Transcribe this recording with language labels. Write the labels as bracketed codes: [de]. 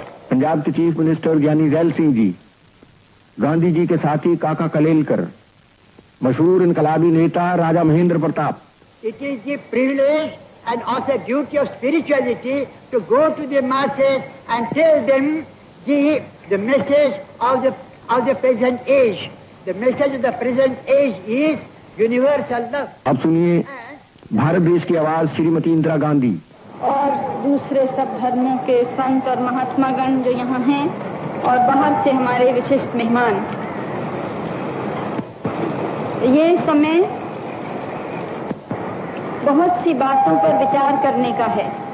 [hi] पंजाब के chief minister ज्ञानी gel Singh ji, Gandhi ji के साथी काका कलेलकर, मशहूर इनकलाबी नेता राजा Mahendra Pratap. [en] It is the privilege and also duty of spirituality to go to the masses and tell them the message of the present age. The message of the present age is universal love. [hi] अब सुनिए भारत देश की आवाज श्रीमती इंदिरा गांधी और दूसरे सब धर्मों के संत और महात्मागण जो यहाँ हैं और बाहर से हमारे विशिष्ट मेहमान। ये समय बहुत सी बातों पर विचार करने का है।